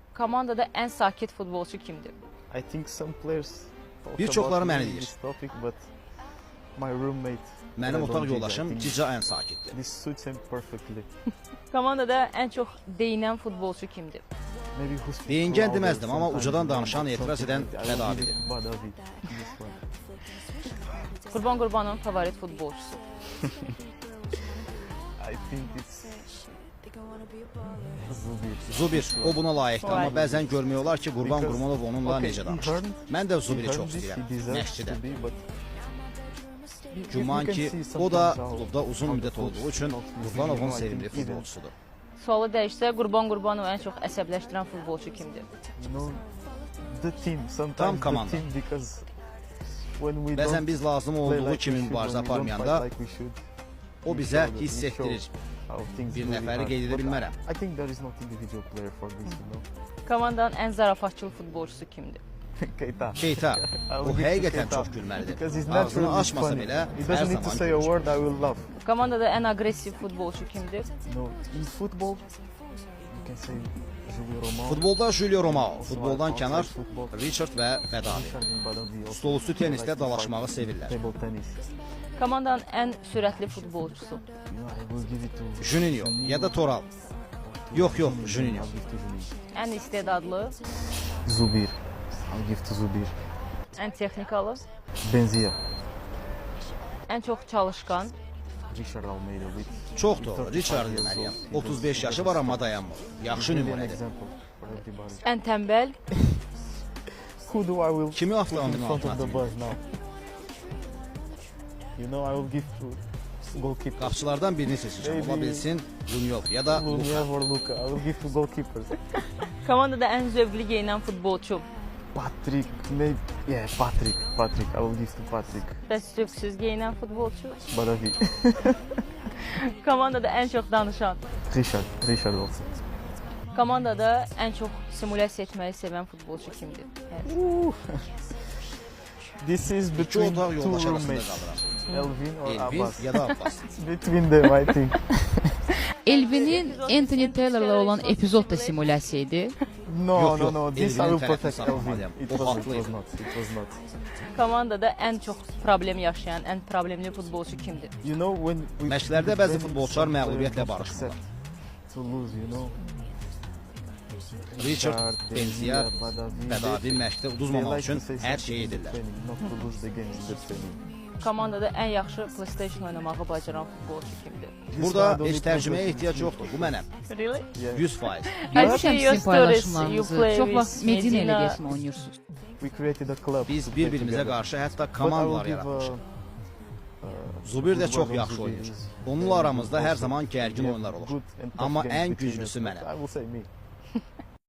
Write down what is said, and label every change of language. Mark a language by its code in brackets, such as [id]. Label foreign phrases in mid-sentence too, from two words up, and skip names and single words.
[az] Komandada ən sakit futbolçu kimdir? [en] I think some players talk [az] Bir çoxları [en] about [az] məni [en] me in [az] deyir. [en] this topic, but my roommate. [az] Mənim [en] I [az] otaq [en] don't think- I [az] yoldaşım [en] think [az] Cica ən sakitdir. [en] This suits him perfectly. [az] Komandada ən çox deyinən futbolçu kimdir? [en] Maybe who speaks [az] Deyingən [en] louder [az] deməzdim, amma [en] sometimes, [az] ucadan [en] you know, [az] danışan, [en] but [az] etiraz [en] something [az] edən [en] like that. I will [az] Badavidir. [en] give it Badavi, this one. [az] Qurban Qurbanovun favorit futbolçusu. [en] I think it's Zubir. [az] Zubir, o buna layiqdir, amma Vay. bəzən görmək olar ki, Qurban [en] Because- [az] Qurbanov onunla [en] Okay, [az] necə [en] he [az] danışır. [en] earned- [az] Mən də [en] he [az] Zubiri [en] earned [az] çox [en] this, [az] istəyirəm, [en] he deserves [az] məşqçidə. [en] to be, but [az] Güman [en] you [az] ki, [en] can see [az] o da [en] sometimes how- [az] klubda uzun [en] how [az] müddət [en] the [az] olduğu [en] coach [az] üçün [en] talks to [az] Qurbanovun [en] him, I [az] sevimli [en] think even- [az] futbolçusudur. Sualı dəyişsə, Qurban Qurbanov ən çox əsəbləşdirən futbolçu kimdir? [en] You know, the team, sometimes [az] Tam [en] the [az] komanda. [en] team, because when we [az] Bəzən [en] don't [az] biz lazım [en] play [az] olduğu [en] like we [az] kimi [en] should, [az] mübarizə [en] when we don't [az] aparmayanda [en] fight like we should, [az] o [en] we [az] bizə [en] show that- [az] hiss [en] we show [az] etdirir. [en] how things [az] Bir [en] really [az] nəfəri [en] are. [az] qeyd edə [en] But [az] bilmərəm. [en] I think there is not individual player for this, you know. [az] Komandanın ən zarafatçıl futbolçusu kimdir? Keita. Şeyta, [en] I [az] o [en] will give to [az] həqiqətən Keita çox gülməlidir. [en] because he's [az] Ağzını [en] naturally [az] açmasa [en] funny. [az] belə [en] He [az] hər [en] doesn't need to [az] zaman [en] say a [az] gülür. [en] word, I will laugh. [az] Komandada ən aqressiv futbolçu kimdir? [en] No, in football, you can say Julio Romao. [az] Futbolda Julio Romao, [en] Also [az] futboldan [en] outside [az] kənar [en] football, [az] Richard və Badavi. [en] Richard and Badavi also [az] Stolüstü tenisdə [en] like to [az] dalaşmağı [en] fight. [az] sevirlər. [en] Table tennis. [az] Komandanın ən sürətli futbolçusu. [en] You know, I will give it to [az] Juninho ya da Toral. Yox, Juninho. [en] I'll give to Juninho. [az] Ən istedadlı, Zubir. [en] I'll give to Zubir. [az] ən texnikalı, Benzia. ən çox çalışqan, [en] Richard Almeida with [az] Çox doğru, Richard deməliyəm. 35 yaşı var, amma dayanmır. Yaxşı [en] really an [az] nümunədir. [en] example for everybody. [az] ən tənbəl, [en] Who do I will [az] Kimi [en] put [az] avtomobilin [en] in front of the [az] altına [en] bus now? You know, I will give to goalkeeper. [az] Qapçılardan birini seçəcəm. Ola [en] Maybe- [az] bilsin Lunyov ya da Luka. [en] Lunia or Luka. I will give to goalkeepers. [az] komandada ən zövqlü geyinən futbolçu. [en] Patrick, maybe. Yeah, Patrick. Patrick. I will give to Patrick. [az] Bəs zövqsüz geyinən futbolçu. Badavi. Komandada ən çox danışan. Richard. Richard also. Komandada ən çox simulyasiya etməyi sevən futbolçu kimdir? Hər- [en] This is [az] İki [en] between [az] otaq [en] two [az] yoldaş arasında [en] roommates. [az] qalıram. [en] Elvin or Elvin Abbas. [az] ya da Abbas. [en] Between them, I think. [az] Elvin'in Anthony Taylor'la olan epizod da simulyasiya idi. [en] No, [az] Yok, [en] no, [az] yok. [en] no. This I [az] Elvin'in [en] will [az] tərəfini [en] protect [az] saxlamalıyam. Elvin. [en] It [az] O [en] was [az] haklıydı. [en] not. It was not. [az] Komandada ən çox problem yaşayan, ən problemli futbolçu kimdir? [en] You know when we [az] Məşqlərdə [en] we [az] bəzi [en] train, [az] futbolçular [en] some players [az] məğlubiyyətlə [en] don't [az] barışmırlar. [en] accept to lose, you know. Richard, Benzia, Badavi, [az] Badavi məşqdə [en] they [az] uduzmamaq [en] like [az] üçün [en] to say [az] hər [en] something [az] şey [en] in the [az] edirlər. [en] training, not to lose the games in the training. [az] Komandada ən yaxşı PlayStation oynamağı bacaran futbolçu kimdir? Burada [en] This one I [az] heç [en] don't [az] tərcüməyə [en] know. [az] ehtiyac yoxdur. Bu mənəm. [en] Really? Yeah. 100%. [az] Görmüşəm [en] your [az] sizin [en] stories, you [az] paylaşımlarınızı. [en] play [az] Çox [en] with [az] vaxt Medina ilə Medina. deyəsən oynayırsınız. [en] We created a club. [az] Biz [en] to play [az] bir-birimizə [en] together. [az] qarşı hətta [en] But I [az] komandalar [en] will give, [az] yaratmışıq. Zubir də çox Zubir yaxşı Zubir oynayır. [en] is- [az] Onunla aramızda hər zaman gərgin [en] Yeah, [az] oyunlar olur. [en] good and tough [az] Amma [en] games [az] ən [en] between us, [az] güclüsü [en] but [az] mənəm. [en] I will say me.